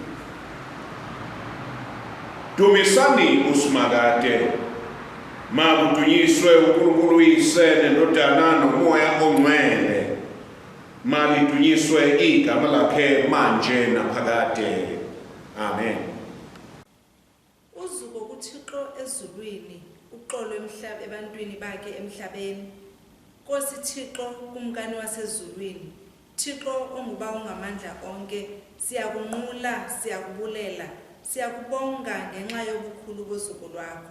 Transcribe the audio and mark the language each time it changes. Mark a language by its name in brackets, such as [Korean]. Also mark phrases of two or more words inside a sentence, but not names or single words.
[Zulu] Dumisani usimakade makudunyiswe uNkulunkulu uyise nendodana nomoya ongcwele. Malidunyiswe igama lakhe manje naphakade. Amen. [Xhosa] Uzuko kuThixo ezulwini, uxolo emhlabeni ebantwini bakhe emhlabeni. Nkosi Thixo kumkani wasezulwini, Thixo onguba ungamandla onke, siyakunqula, siyakubulela, siyakubonga ngenxa yobukhulu bozuko lwakho.